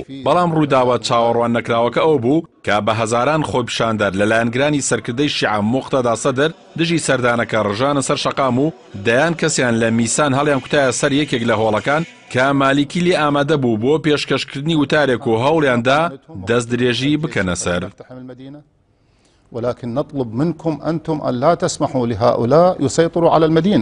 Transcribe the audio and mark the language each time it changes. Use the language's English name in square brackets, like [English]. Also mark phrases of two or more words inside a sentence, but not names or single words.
[Central Kurdish] بەڵام ڕووداوە چاوەڕوان نەکراوەکە ئەو بوو کە بە هەزاران خۆپیشاندەر لەلایەنگرانی سەرکردەی شیعە موقتەدا سەدر دژی سەردانەکە ڕژانە سەر شەقام و دەیان کەسیان لە میسان هەڵیان کوتایە سەر یەکێک لە هۆڵەکان کە مالیکی لێ ئامادە بوو بۆ پێشکەشکردنی وتارێک و هەوڵیاندا دەست درێژی بکەنە سەر. [Arabic] ولكن نطلب منكم أنتم أن لا تسمحوا لهؤلاء يسيطروا على المدينة.